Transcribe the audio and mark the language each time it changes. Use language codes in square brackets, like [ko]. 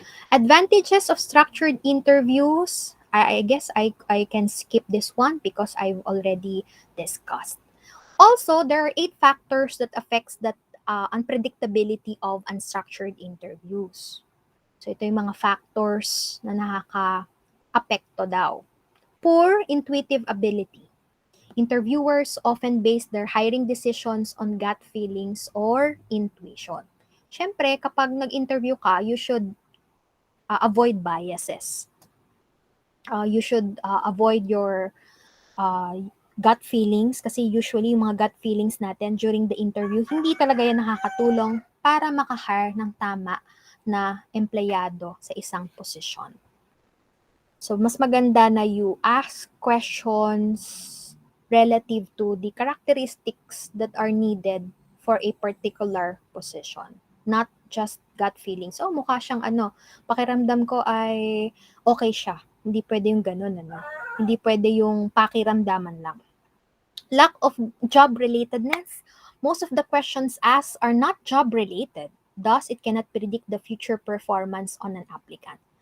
[en] Advantages of structured interviews. I guess I can skip this one because I've already discussed. Also, there are 8 factors that affects that unpredictability of unstructured interviews. [tl] So, ito yung mga factors na nakaka-apekto daw. [en] Poor intuitive ability. Interviewers often base their hiring decisions on gut feelings or intuition. [tl] Siyempre, kapag nag-interview ka, [en] you should avoid biases. You should avoid your gut feelings [tl] kasi usually yung mga gut feelings natin during the interview, hindi talaga yan nakakatulong para makahire ng tama na empleyado sa isang posisyon. [en] So, [tl] mas maganda na [en] you ask questions relative to the characteristics that are needed for a particular position. Not just gut feelings. [tl] Mukha siyang pakiramdam ko ay okay siya. Hindi pwede yung ganun, Hindi pwede yung pakiramdaman lang. [en] Lack of job relatedness. Most of the questions asked are not job related. Thus, it cannot predict the future performance on an applicant.